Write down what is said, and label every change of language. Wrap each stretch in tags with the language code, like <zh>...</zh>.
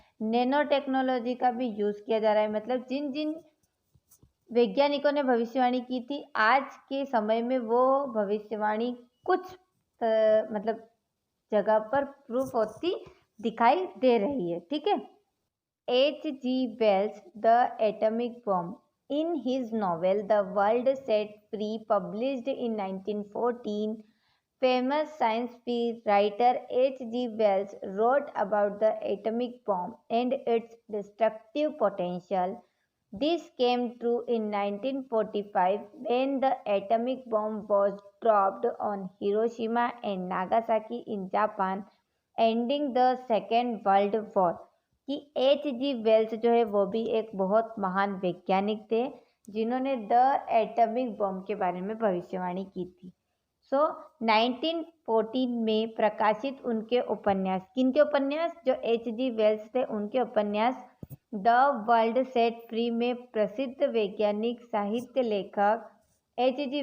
<hi>Nano technology का भी use किया जा रहा है। मतलब जिन जिन वैज्ञानिकों ने भविष्यवाणी की थी, आज के समय में वो भविष्यवाणी कुछ मतलब जगह पर प्रूफ होती दिखाई दे रही है। ठीक है। H.G.</hi> <en>Wells, The Atomic Bomb, in his novel The World Set Free, published in 1914, famous science writer H.G. Wells wrote about the atomic bomb and its destructive potential. This came true in 1945 when the atomic bomb was dropped on Hiroshima and Nagasaki in Japan, ending the Second World War.</en> <hi>कि H.G. Wales जो है वो भी एक बहुत महान वैज्ञानिक थे जिन्होंने द एटॉमिक बॉम्ब के बारे में भविष्यवाणी की थी। 1914 में प्रकाशित उनके उपन्यास, किनके उपन्यास? जो H.G. वेल्स थे उनके उपन्यास द वर्ल्ड सेट फ्री में प्रसिद्ध वैज्ञानिक साहित्य लेखक H.G.</hi>